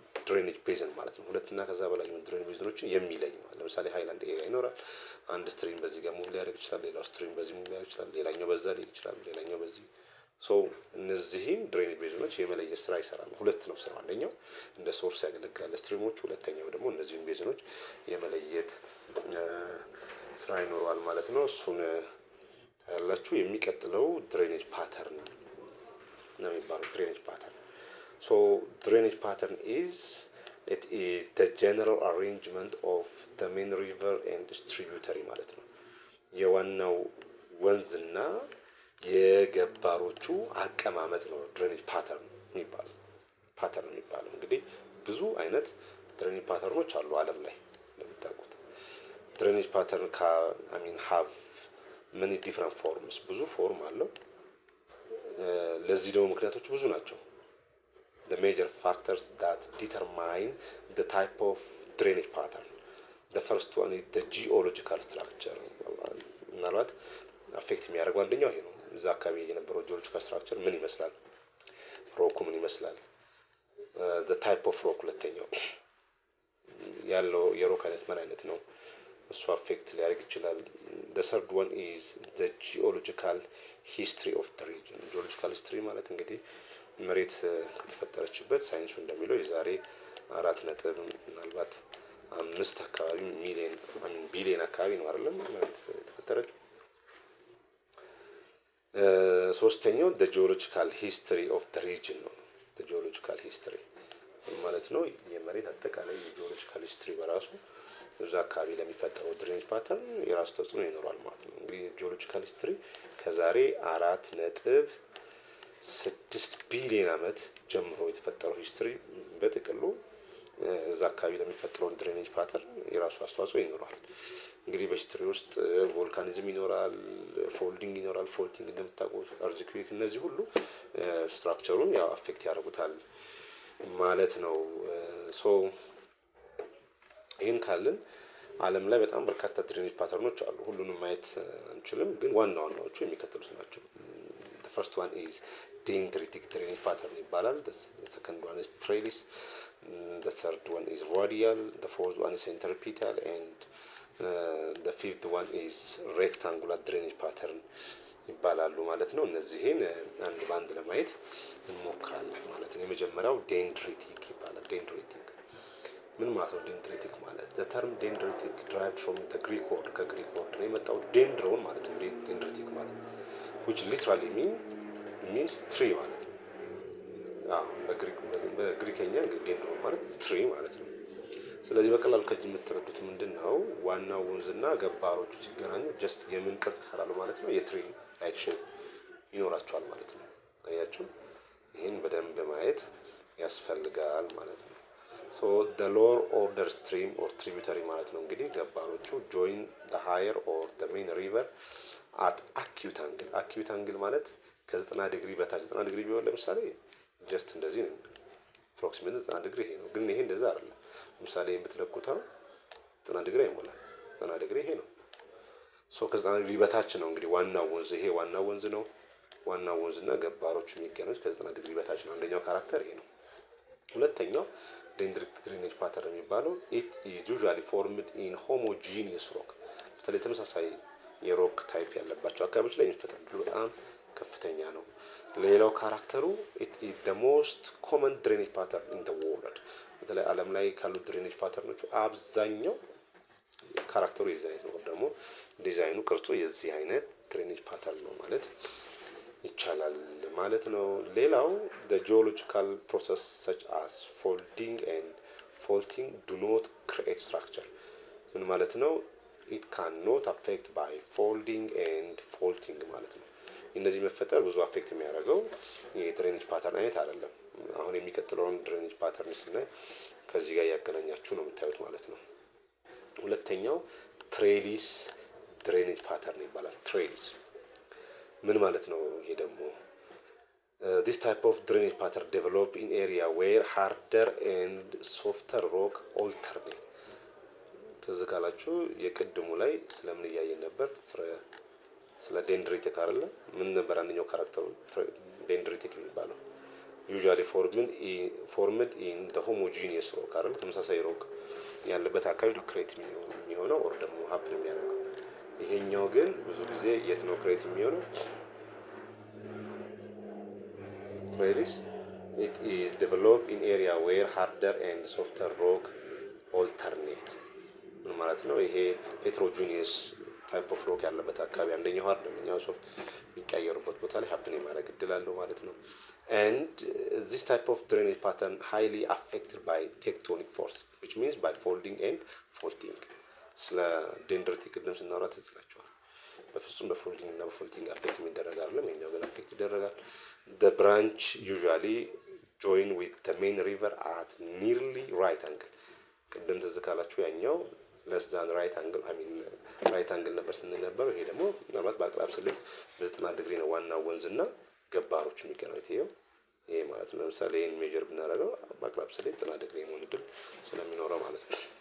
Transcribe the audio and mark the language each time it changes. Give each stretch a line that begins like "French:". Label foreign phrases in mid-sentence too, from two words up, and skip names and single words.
English: drainage basin
Amharic: ማለት ነው። ሁለትና ከዛ በላይ የሆኑ
English: drainage basins
Amharic: የሚለይ ማለት ለምሳሌ
English: highland area
Amharic: ይኖራል። አንድ ስትሪም በዚህ ጋር ሙቭ ሊያደርግ ይችላል፣ ሌላው ስትሪም በዚህ ሙቭ ሊያደርግ ይችላል፣ ሌላኛው በዛ ሊሄድ ይችላል፣ ሌላኛው በዚህ እነዚህም
English: drainage basins
Amharic: የመለየት ስራ ይሰራሉ። ሁለት ነው ስራው። አንደኛው እንደ ሶርስ ያገለግላል ስትሪሞቹ፣ ሁለተኛው ደግሞ እነዚህም ቤዝኖች የመለየት ስራ ይኖረዋል ማለት ነው። እሱን ያላችሁ የሚቀጥለው
English: drainage pattern
Amharic: ነው የሚባለው።
English: drainage pattern drainage pattern is the general arrangement of the main river and distributary
Amharic: ማለት ነው። የዋናው ወንዝና የገባሮቹ አቀማመጥ ነው
English: drainage pattern
Amharic: የሚባለው። እንግዲህ ብዙ አይነት
English: drainage patterns
Amharic: አሉ ዓለም ላይ እንደምታውቁት።
English: drainage pattern have many different forms፣
Amharic: ብዙ ፎርም አለው። ለዚህ ደግሞ ምክንያቶቹ ብዙ ናቸው።
English: The major factors that determine the type of drainage pattern. The first one is the geological structure.
Amharic: ምናልባት አፌክት የሚያደርገው አንደኛው ይሄ ነው። እዛ አካባቢ የነበረው
English: geological structure
Amharic: ምን ይመስላል፣ ሮኩ ምን ይመስላል።
English: the type of rock
Amharic: ሁለተኛው ያለው የሮክ አይነት ምን አይነት ነው፣ እሱ አፌክት ሊያደርግ ይችላል።
English: the third one is the geological history of the region. geological history
Amharic: ማለት እንግዲህ መሬት ከተፈጠረችበት ሳይንሱ እንደሚለው የዛሬ 4 ምናልባት 5 አካባቢ ቢሊየን አካባቢ ነው አይደለም መሬት የተፈጠረችው። ሶስተኛው
English: the geological history of the region
Amharic: ነው።
English: the geological history
Amharic: ማለት ነው የመሬት አጠቃላይ
English: የ geological history
Amharic: በራሱ እዛ አካባቢ ለሚፈጠረው
English: drainage pattern
Amharic: የራሱ ተጽዕኖ ይኖራል ማለት ነው። እንግዲህ
English: geological history
Amharic: ከዛሬ 4.6 ቢሊዮን ዓመት ጀምሮ የተፈጠረው ሂስትሪ በጥቅሉ እዛ አካባቢ ለሚፈጠረው
English: drainage pattern
Amharic: የራሱ አስተዋጽኦ ይኖራል። እንግዲህ በሂስትሪ ውስጥ ቮልካኒዝም ይኖራል፣ ፎልዲንግ ይኖራል። ፎልዲንግ እንደምታውቁት አርዝኩዌክ፣ እነዚህ ሁሉ ስትራክቸሩን ያው አፌክት ያደርጉታል ማለት ነው። ይህን ካልን ዓለም ላይ በጣም በርካታ
English: drainage patterns
Amharic: አሉ። ሁሉንም ማየት አንችልም፣ ግን ዋና ዋናዎቹ የሚከተሉት
English: ናቸው። the first one is dendritic drainage pattern ይባላል። the second one is trellis, the third one is radial, the fourth one is centripetal, and the fifth one is rectangular drainage pattern
Amharic: ይባላሉ ማለት ነው። እነዚህን አንድ ባንድ ለማየት እንሞክራለን ማለት ነው። የመጀመሪያው
English: dendritic ይባላል። dendritic
Amharic: ምን ማለት ነው? dendritic ማለት
English: the term dendritic derived from the Greek word፣
Amharic: ከግሪክ ወርድ ነው የመጣው dendron ማለት ነው። dendritic ማለት
English: which literally means tree
Amharic: ማለት ነው። በግሪከኛ እንግዲህ dendron ማለት tree ማለት ነው። ስለዚህ በቀላሉ ከዚህ የምትረዱት ምንድነው? ዋናው ወንዝና ገባሮቹ ሲገናኙ ጀስት የምን ቅርጽ ይሰራሉ ማለት ነው?
English: tree like shape
Amharic: ይኖራቸዋል ማለት ነው። አያችሁ፣ ይህን በደንብ ማየት ያስፈልጋል ማለት ነው።
English: so the lower order stream or tributary
Amharic: ማለት ነው እንግዲህ ገባሮቹ
English: join the higher or the main river at acute angle። acute angle
Amharic: ማለት ከ90 ዲግሪ በታች 90 ዲግሪ ቢሆን ለምሳሌ ጀስት እንደዚህ ነው፣ approximately 90 ዲግሪ ይሄ ነው። ግን ይሄ እንደዛ አይደለም። ለምሳሌ የምትለኩት 90 ዲግሪ አይሞላም። 90 ዲግሪ ይሄ ነው። ከ90 ዲግሪ በታች ነው እንግዲህ ዋናው ወንዝ። ይሄ ዋናው ወንዝ ነው። ዋናው ወንዝና ገባሮቹ የሚገናኙት ከ90 ዲግሪ በታች ነው። አንደኛው ካራክተር ይሄ ነው። ሁለተኛው
English: dendritic drainage pattern
Amharic: የሚባለው
English: it is usually formed in homogeneous rock።
Amharic: በተለይ ተመሳሳይ
English: rock type
Amharic: ያለባቸው አካባቢዎች ላይ የሚፈጠር በጣም ከፍተኛ ነው። ሌላው ካራክተሩ
English: it is the most common drainage pattern in the world።
Amharic: በተለይ ዓለም ላይ ካሉ
English: drainage patterns
Amharic: አብዛኛው ካራክተሩ የዚህ አይነት ነው፣ ደግሞ ዲዛይኑ ቅርጹ የዚህ አይነት
English: drainage pattern
Amharic: ነው ማለት ይቻላል ማለት ነው። ሌላው
English: the geological process such as folding and faulting do not create structure።
Amharic: ምን ማለት ነው?
English: it cannot affect by folding and faulting
Amharic: ማለት ነው። እነዚህ መፈጠር ብዙ አፌክት የሚያደርገው
English: የ drainage pattern
Amharic: አይነት አይደለም። አሁን የሚቀጥለውን
English: drainage pattern
Amharic: ስናይ ከዚህ ጋር ያገናኛችሁ ነው የምታዩት ማለት ነው። ሁለተኛው
English: trellis drainage pattern
Amharic: ይባላል። ትሬሊስ ምን ማለት ነው? ይሄ ደግሞ
English: this type of drainage pattern develop in area where harder and softer rock alternate።
Amharic: ትዝ ካላችሁ የቅድሙ ላይ ስለምን እያየን ነበር? ስለ dendritic አይደለ? ምን ነበር አንደኛው ካራክተሩ dendritic የሚባለው?
English: usually formed in the homogeneous rock
Amharic: አይደል ተመሳሳይ ሮክ ያለበት አካባቢ ክሬት የሚሆነው or ደግሞ ሀፕን የሚያደርገው። ይሄኛው ግን ብዙ ጊዜ የት ነው ክሬት የሚሆነው?
English: Trails it is developed in area where harder and softer rock alternate
Amharic: ማለት ነው። ይሄ
English: heterogeneous type of rock
Amharic: ያለበት አካባቢ አንደኛው ሃርድ አንደኛው ሶፍት የሚቀያየሩበት ቦታ ላይ ሀፕን የማድረግ እድል አለው ማለት ነው።
English: and this type of drainage pattern highly affected by tectonic force which means by folding and faulting ስለ
Amharic: ዴንድሪቲ ቅድም ስናወራ ትችላችኋል። በፍጹም በፎልዲንግ እና በፎልቲንግ አፌክት የሚደረግ አይደለም። የኛው ግን አፌክት ይደረጋል።
English: the branch usually join with the main river at nearly right angle
Amharic: ቅድም ትዝ ካላችሁ ያኛው
English: less than right angle right angle
Amharic: ነበር ስንል ነበር። ይሄ ደግሞ ምናልባት በአቅራብ ስሌት በ90 ዲግሪ ነው ዋናው ወንዝና ገባሮች የሚገናኙት። ይሄ ማለት ነው። ለምሳሌ ይሄን ሜጀር ብናደርገው በአቅራብ ስሌት 90 ዲግሪ የመሆን እድል ስለሚኖረው ማለት ነው።